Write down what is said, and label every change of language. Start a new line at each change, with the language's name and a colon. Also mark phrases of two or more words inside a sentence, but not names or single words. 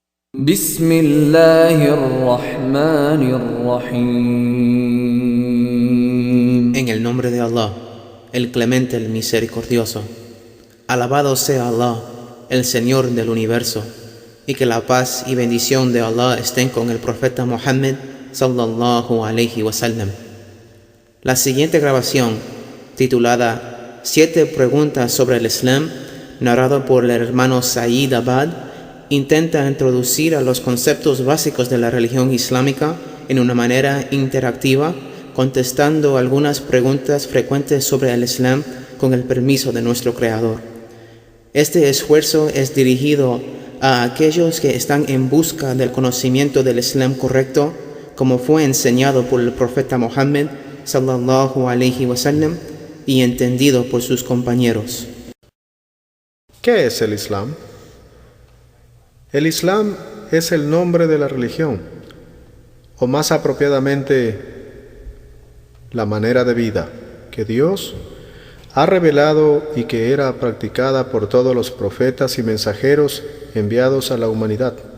Arabic: بسم الله الرحمن الرحيم.
Spanish: En el nombre de Allah, el clemente, el misericordioso. Alabado sea Allah, el Señor del universo, y que la paz y bendición de Allah estén con el profeta Muhammad
Arabic: صلى الله عليه وسلم.
Spanish: La siguiente grabación, titulada 7 preguntas sobre el Islam, narrado por el hermano Saeed Abad, intenta introducir a los conceptos básicos de la religión islámica en una manera interactiva, contestando algunas preguntas frecuentes sobre el Islam con el permiso de nuestro Creador. Este esfuerzo es dirigido a aquellos que están en busca del conocimiento del Islam correcto, como fue enseñado por el profeta Muhammad
Arabic: صلى الله عليه وسلم
Spanish: y entendido por sus compañeros. ¿Qué es el Islam? El Islam es el nombre de la religión, o más apropiadamente, la manera de vida que Dios ha revelado y que era practicada por todos los profetas y mensajeros enviados a la humanidad.